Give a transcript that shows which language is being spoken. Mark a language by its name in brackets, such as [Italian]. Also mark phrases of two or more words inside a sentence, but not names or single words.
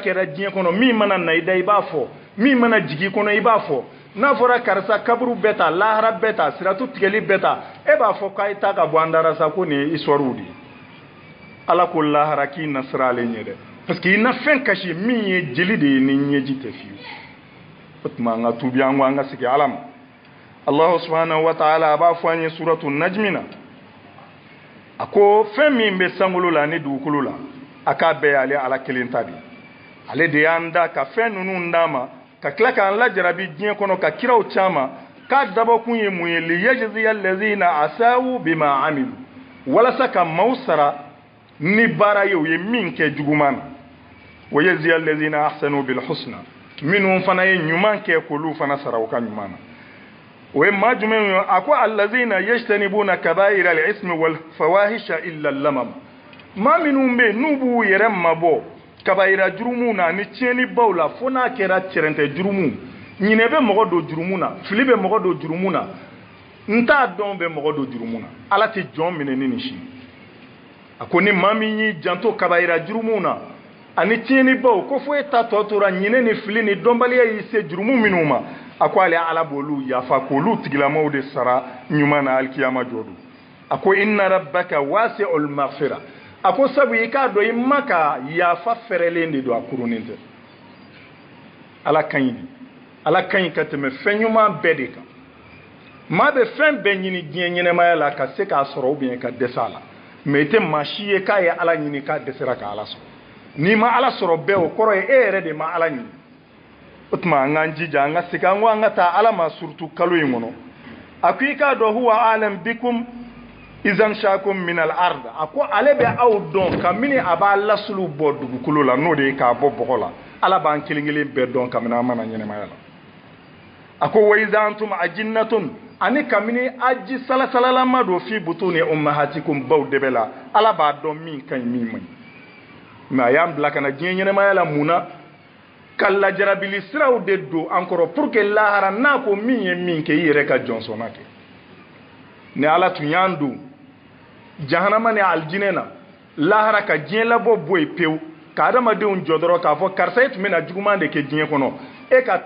[Bambara] kɛra diɲɛ kɔnɔ min mana na i da i b'a fɔ min mana jigi kɔnɔ i b'a fɔ n'a fɔra karisa kaburu bɛɛ ta lahara bɛɛ ta siratu tigɛli bɛɛ ta e b'a fɔ k'a ye ta ka bɔ an dara sa ko nin ye histoire de ye ala ko lahara k'i na sira ale ɲɛ dɛ [French] parce que [Bambara] i na fɛn kasi min ye jeli de ye ni ɲɛji tɛ fiyewu o tuma an ka tuubi an ko an ka segin ala ma [Arabic] الله سبحانه وتعالى [Bambara] a b'a fɔ an ye suratu najmi na a ko fɛn min bɛ sankolo la ni dugukolo la a k'a bɛɛ y'ale ala kelen ta de ale de y'an da ka fɛn ninnu d'a ma ka tila k'an lajarabi diɲɛ kɔnɔ ka kiraw caman k'a dabɔkun ye mun ye [Arabic] ليجزي الذين أساءوا بما عملوا [Bambara] walasa ka maaw sara ni baara ye u ye min kɛ juguman na [Arabic] ويجزي الذين أحسنوا بالحسنى [Bambara] minnu fana ye ɲuman kɛ k'olu fana sara u ka ɲuman na o ye maa jumɛn ye a ko [Arabic] الذين يجتنبون كبائر الإثم و الفواحش إلا اللمم [Bambara] maa minnu bɛ n'u b'u yɛrɛ mabɔ kabayira jurumu na ni tiɲɛni baw la fo n'a kɛra cɛrɛntɛ jurumu ɲinɛ bɛ mɔgɔ don jurumu na fili bɛ mɔgɔ don jurumu na n t'a dɔn bɛ mɔgɔ don jurumu na ala tɛ jɔn minɛ ni nin si a ko ni maa min y'i janto kabayira jurumu na ani tiɲɛni baw ko fo e ta tɔ tora ɲinɛ ni fili ni dɔnbaliya y'i se jurumu minnu ma a ko ale ala b'olu yafa k'olu tigilamaw de sara ɲuman na alikiyama jɔ don a ko [Arabic] إن ربك واسع المغفرة [Bambara] a ko sabu i k'a dɔn i ma ka yafa fɛrɛlen de don a kurunin tɛ ala ka ɲi ala ka ɲi ka tɛmɛ fɛn ɲuman bɛɛ de kan maa bɛ fɛn bɛɛ ɲini diɲɛ ɲɛnɛmaya la ka se k'a sɔrɔ [French] ou bien [Bambara] ka dɛsɛ a la mais i tɛ maa si ye k'a ye ala ɲini k'a dɛsɛra ka ala sɔrɔ n'i ma ala sɔrɔ bɛɛ o kɔrɔ ye e yɛrɛ de ma ala ɲini o tuma an k'an jija an ka segin an ko an ka taa ala ma surtout kalo in kɔnɔ a ko i k'a dɔn [Arabic] هو أعلم بكم إذ أنشأكم من الأرض [Bambara] a ko ale bɛ aw dɔn kabini a b'a lasulu bɔ dugukolo la n'o de ye k'a bɔ bɔgɔ la ala b'an kelen kelen bɛɛ dɔn kabini an mana ɲɛnɛmaya la a ko [Arabic] وإذ أنتم أجنة [Bambara] ani kabini aji salasalalama don [Arabic] في بطون أمهاتكم [Bambara] baw de bɛ la ala b'a dɔn min ka ɲi min man ɲi mais a y'an bila ka na diɲɛ ɲɛnɛmaya la mun na ka lajarabili siraw de don an kɔrɔ [French] pour que [Bambara] lahara n'a ko min ye min kɛ i yɛrɛ ka jɔnsɔnna kɛ ni ala tun y'an don jahanama ni aljinɛ na lahara ka diɲɛ labɔ bɔ yen pewu ka adamadenw jɔ dɔrɔn k'a fɔ karisa e tun bɛna juguman de kɛ diɲɛ kɔnɔ e ka